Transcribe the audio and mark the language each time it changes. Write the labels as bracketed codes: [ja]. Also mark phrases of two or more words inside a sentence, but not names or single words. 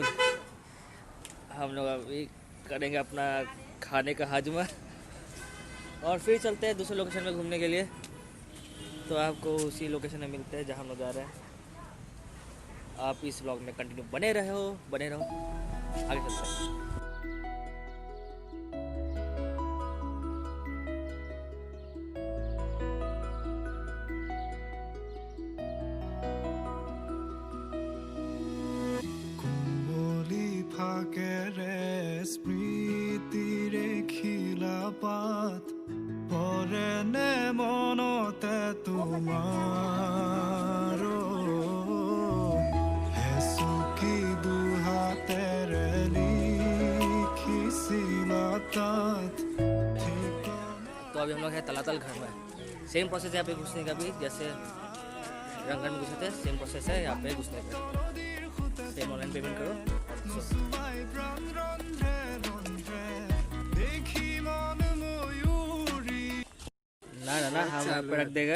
[hi] हम लोग अभी करेंगे अपना खाने का हाजमा, और फिर चलते हैं दूसरे लोकेशन में घूमने के लिए। तो आपको उसी लोकेशन में मिलते हैं जहाँ हम लोग जा रहे हैं। आप इस व्लॉग में कंटिन्यू बने रहो, आगे चलते हैं। [as] কুম্বলি ফাঁকেৰে স্মৃতিৰে খিলা পাত পৰে নে মনতে তোমাৰ হেচুকি দুহাতেৰে লিখিছিলা তাত [hi] तो अभी हम लोग हैं तलातल घर में। [en] same process [hi] है यहाँ पे घुसने का भी, जैसे रंगघर में घुसे थे, [en] same process [hi] है यहाँ पे घुसने का। [en] same online payment [hi] करो। ना ना ना, हम यहाँ पे रख देगा,